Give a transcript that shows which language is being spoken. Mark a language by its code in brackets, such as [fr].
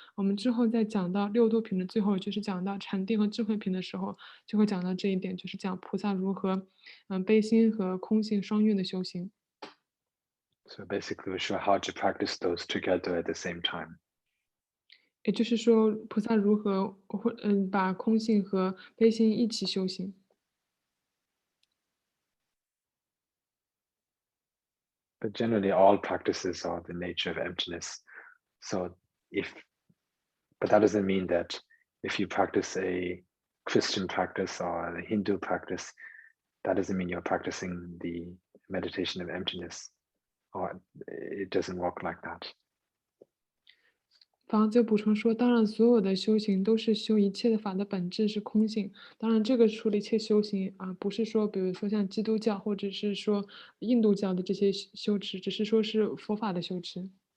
[zh] 我们之后再讲到六度品的最后，就是讲到禅定和智慧品的时候，就会讲到这一点，就是讲菩萨如何，悲心和空性双运的修行。 [en] So basically, we show how to practice those together at the same time. [zh] 也就是说，菩萨如何把空性和悲心一起修行。 [en] But generally, all practices are the nature of emptiness. So but that doesn't mean that if you practice a Christian practice or a Hindu practice, that doesn't mean you're practicing the meditation of emptiness, or it doesn't work like that. [zh] 房子补充说，当然，所有的修行都是修一切的法的本质是空性。当然，这个处理一切修行不是说，比如说像基督教或者是说印度教的这些修持，只是说是佛法的修持。